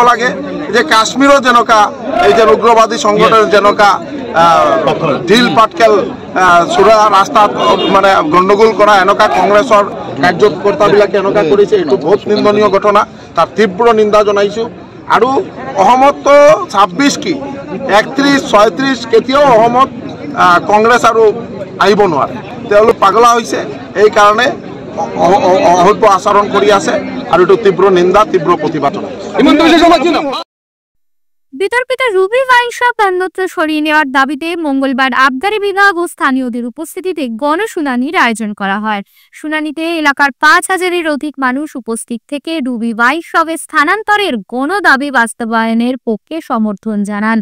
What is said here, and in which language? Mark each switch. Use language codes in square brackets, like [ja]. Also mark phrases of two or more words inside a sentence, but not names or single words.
[as] লাগে যে কাশ্মীৰত যেনেকুৱা এই যে উগ্ৰবাদী সংগঠন যেনেকুৱা ঢিল পাটকেল চোৰা ৰাস্তাত মানে গণ্ডগোল কৰা এনেকুৱা কংগ্ৰেছৰ কাৰ্যকৰ্তাবিলাকে এনেকুৱা কৰিছে এইটো বহুত নিন্দনীয় ঘটনা তাৰ তীব্ৰ নিন্দা জনাইছো আৰু অসমতো 26 কি 31 36 কেতিয়াও অসমত কংগ্ৰেছ আৰু আহিব নোৱাৰে তেওঁলোক পাগলা হৈছে এই কাৰণে অভব্য আচৰণ কৰি আছে আৰু এইটো তীব্ৰ নিন্দা তীব্ৰ প্ৰতিবাদ [bn] বিতর্কিত রুবি ওয়াইন শপ অন্যত্র সরিয়ে নেওয়ার দাবিতে মঙ্গলবার আবগারি বিভাগ ও স্থানীয়দের উপস্থিতিতে গণশুনানির আয়োজন করা হয়। শুনানিতে এলাকার 5000-এর অধিক মানুষ উপস্থিত থেকে রুবি ওয়াইন শপে স্থানান্তরের গণদাবি বাস্তবায়নের পক্ষে সমর্থন জানান।